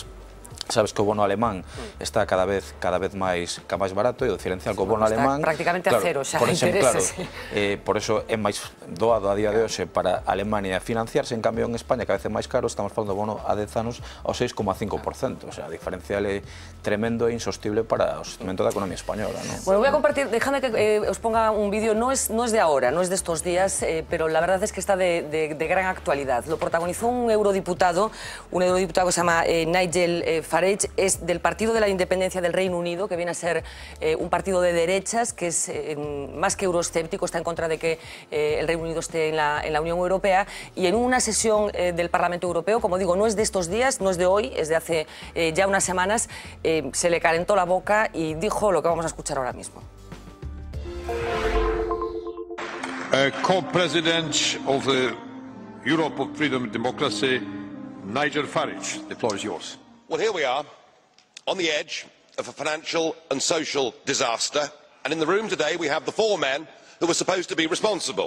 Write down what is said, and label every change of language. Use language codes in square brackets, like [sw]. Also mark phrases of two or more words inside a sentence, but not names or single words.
[gl] Sabes que o bono alemán está cada vez máis barato, e o diferencial co bono alemán prácticamente a cero xa intereses. [es] Por eso [gl] é máis doado a día de hoxe para Alemania financiarse. En cambio, en España, cada vez é máis caro, estamos falando do bono a 10 anos ao 6,5%. [es] O sea, [gl] a diferencial é tremendo e insostible para o sostenimento da economía española, ¿no? [es] Bueno, voy a compartir, dejadme que os ponga un vídeo, no es de ahora, no es de estos días, pero la verdad es que está de gran actualidad. Lo protagonizó un eurodiputado que se llama Nigel Farage. Es del Partido de la Independencia del Reino Unido, que viene a ser un partido de derechas, que es más que euroescéptico, está en contra de que el Reino Unido esté en la Unión Europea, y en una sesión del Parlamento Europeo, como digo, no es de estos días, no es de hoy, es de hace ya unas semanas, se le calentó la boca y dijo lo que vamos a escuchar ahora mismo. [en] Co-President of the Europe of Freedom and Democracy, Nigel Farage, the floor is yours. Well, here we are, on the edge of a financial and social disaster, and in the room today we have the four men who were supposed to be responsible.